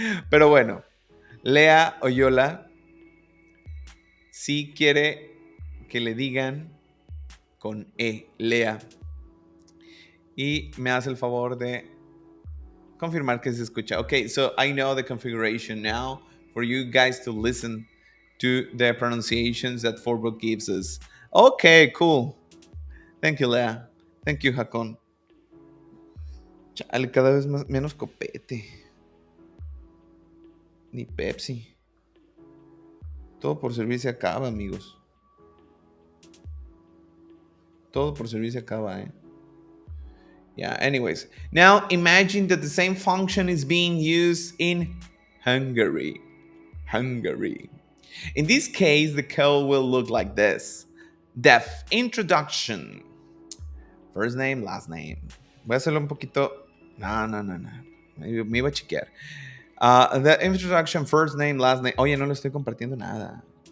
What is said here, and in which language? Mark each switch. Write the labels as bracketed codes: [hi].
[es] Pero bueno, Lea o Yola sí quiere que le digan con E, Lea. Y me hace el favor de confirmar que se escucha. [en] Okay, so I know the configuration now for you guys to listen to the pronunciations that Forbo gives us. Okay, cool. Thank you, Lea. Thank you, Jacón. [es] Chale, cada vez menos copete. Ni Pepsi. Todo por servir se acaba, amigos. Todo por servir se acaba, eh. [en] Yeah, anyways. Now imagine that the same function is being used in Hungary. Hungary. In this case, the code will look like this. Def introduction. First name, last name. [es] Voy a hacerlo un poquito... No. Me iba a chequear. [en] The introduction, first name, last name. [es] Oye, no le estoy compartiendo nada.